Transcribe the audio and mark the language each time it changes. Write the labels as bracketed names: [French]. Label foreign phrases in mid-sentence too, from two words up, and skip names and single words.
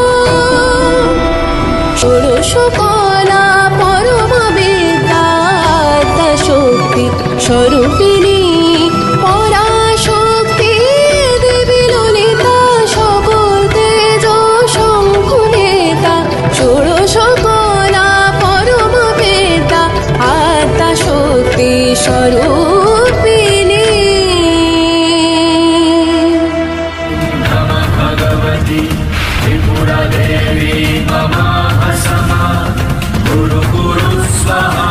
[Sanskrit] ষোড়শকলা পরমা বিদ্যা আদ্যা শক্তি স্বরূপিণী পরাশক্তি দেবী ললিতা সকল তেজ শঙ্কুনেতা ষোড়শকলা পরমা বিদ্যা আদ্যা শক্তি স্বরূপিণী नमः भगवती त्रिपुरा देवी नमः समा गुरु गुरु स्वाहा।